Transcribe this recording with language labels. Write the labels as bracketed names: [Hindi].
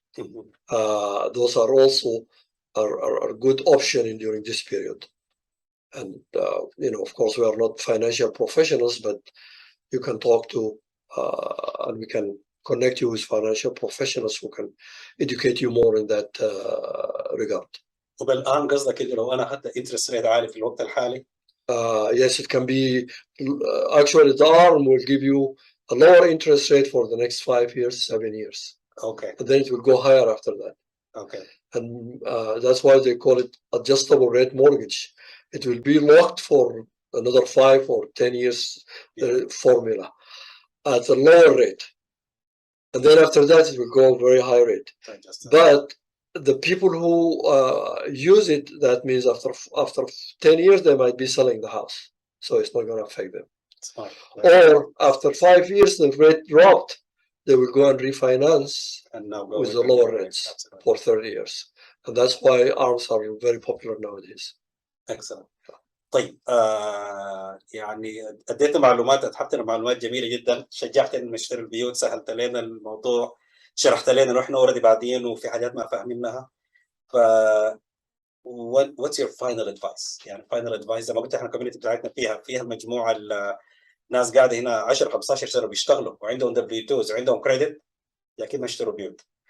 [English] Those are also are a good option during this period. And of course, we are not financial professionals, but you can talk to and we can connect you with financial professionals who can educate you more in that regard. [Arabic] وبالآن قصدك إنه لو أنا أخذت interest rate عالي في الوقت الحالي؟ [English] Yes, it can be. Actually, the ARM will give you a lower interest rate for the next 5 years, 7 years. Okay. And then it will go higher after that. Okay. And that's why they call it adjustable rate mortgage. It will be locked for another 5 or 10 years formula at a lower rate. And then after that, it will go very high rate. But the people who use it, that means after 10 years, they might be selling the house. So it's not going to affect them. Or after 5 years, the rate dropped, they will go and refinance and now with the lower rates for 30 years. And that's why ARMs are very popular nowadays. Excellent. [Arabic] طيب يعني اديتنا معلومات، اتحفتنا معلومات جميله جدا، شجعتنا نشتري البيوت، سهلت لنا الموضوع، شرحت لنا انه احنا اوريدي بعدين وفي حاجات ما فاهمينها. ف [English] what's your final advice؟ [Arabic] يعني final advice زي ما قلت احنا الكوميونتي بتاعتنا فيها مجموعه الناس قاعده هنا 10 15 سنه بيشتغلوا وعندهم W2s وعندهم كريدت، لكن ما اشتروا بيوت.